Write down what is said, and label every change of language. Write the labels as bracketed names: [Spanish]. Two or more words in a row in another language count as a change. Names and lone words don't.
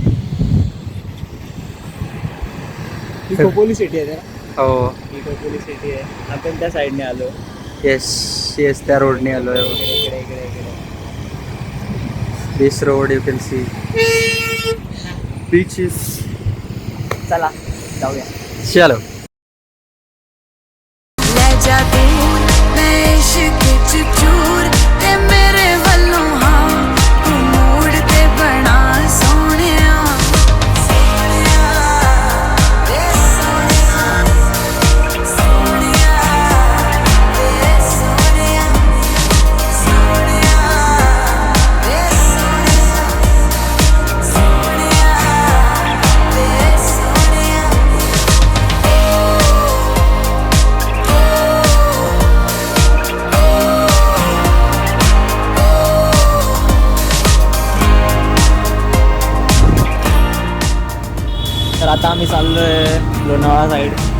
[Marathi] ही खोपोली सिटी आहे ना. हो ही खोपोली सिटी आहे. आपण त्या साईडने आलो. [English] yes yes [Marathi] त्या रोडने आलो आहे. इकडे इकडे इकडे. [English] this road you can see beaches. [Marathi] चला जाऊया. चलो [Punjabi] ਲੈ ਜਾ ਦੂਰ ਮੈਂ ਇਸ਼ਕ ਚ ਚੂਰ ਤੇ ਮੇਰੇ ਵੱਲੋਂ ਹਾਂ ਤੂੰ ਮੂਡ ਤੇ ਬਣਾ ਸੋਹਣਿਆ ਸੋਹਣਿਆ ਵੇ ਸੋਹਣਿਆ ਸੋਹਣਿਆ ਵੇ ਸੋਹਣਿਆ ਸੋਹਣਿਆ ਵੇ ਸੋਹਣਿਆ ਸੋਹਣਿਆ ਵੇ ਸੋਹਣਿਆ [Marathi] तर आता आम्ही चाललोय लोणावळा साईड.